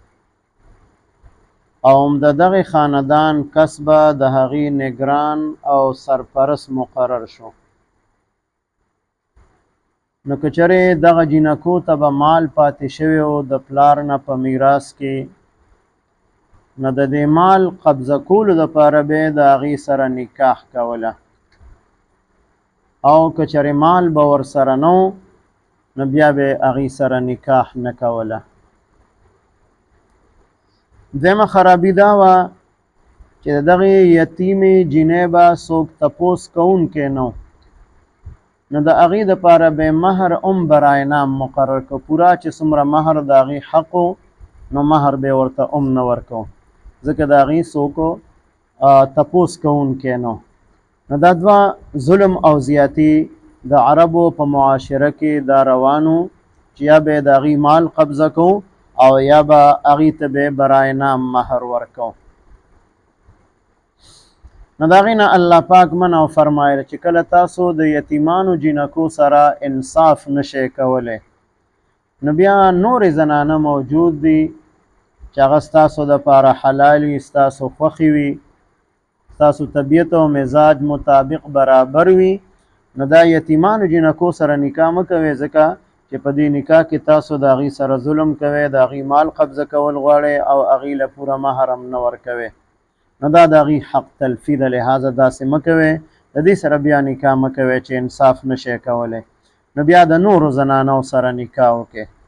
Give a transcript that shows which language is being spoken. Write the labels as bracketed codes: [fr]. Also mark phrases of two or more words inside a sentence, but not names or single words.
[ps] او د دغه خاندان کس به د هغې نگران او سرپرست مقرر شو، نو که چېرې دغه جینکو ته به مال پاتې شوی و د پلار نه په میراث کې، نو د دې مال قبضه کولو دپاره به یې د هغې سره نکاح کوله، او که چېرې مال به ورسره نه و نو بیا به یې هغې سره نکاح نه کوله. دویمه خرابي دا وه چې د دغې یتیمې جینۍ به څوک تپوس کوونکی نه و، نو د هغې دپاره به یې مهر هم [ur] برای نام [ps] مقرر کړ، پوره چې څومره مهر د هغې حق و نو مهر به یې ورته هم نه ورکو، ځکه د هغې څوک تپوس کوونکی نه و. نو دا دوه ظلم او زیاتي د عربو په معاشره کې دا روانو چې یا به یې د هغې مال قبضه کوو او یا به هغې ته به [ur] برای نام [ps] مهر ورکو. نو د هغې نه الله پاک منع فرمایله چې کله تاسو د یتیمانو جینکو سره انصاف نشئ کولی، نو بیا نورې زنانه موجود دي چې هغه ستاسو دپاره حلال وي، ستاسو خوښې وي، ستاسو طبیعت او مزاج مطابق برابر وي، نو دا یتیمانو جینکو سره نکاح مه کوئ، ځکه چې په دې نکاح کې تاسو د هغې سره ظلم کوئ، د هغې مال قبضه کول غواړئ او هغې له پوره مهر هم نه ورکوئ، نو دا د هغې [ur] حق تلفي [ps] ده، لحاظه داسې مه کوئ، د دې سره بیا نکاح مه کوئ چې انصاف نشئ کولی، نو بیا د نورو زنانو سره نکاح وکړئ.